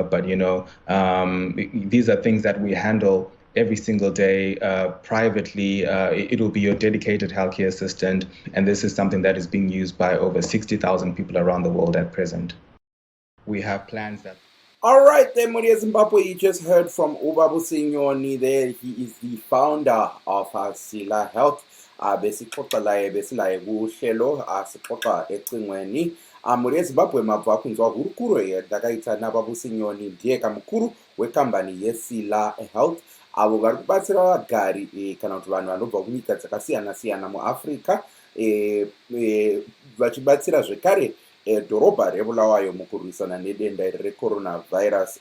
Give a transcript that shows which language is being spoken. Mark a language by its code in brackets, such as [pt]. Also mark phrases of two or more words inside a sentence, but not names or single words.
[en] But these are things that we handle every single day privately. It will be your dedicated healthcare assistant, and this is something that is being used by over 60,000 people around the world at present. We have plans that... All right, then, Maria Zimbabwe, you just heard from Babusi Nyoni there. He is the founder of Sila Health. [nd] Besixoxa laye besilaye kuhlelo asixoxa ecingweni. [sn] Maria Zimbabwe mabva kunzwa hurukuro yadakaita naBabusi Nyoni, ndiye kamukuru wekambani yeSila Health, avo vari kubatsira vagari kana kuti vanhu vanobva kunyika dzakasiyana-siyana muAfrica, vachibatsira zvekare dhorobha reBulawayo mukurwisana nedenda recoronavirus.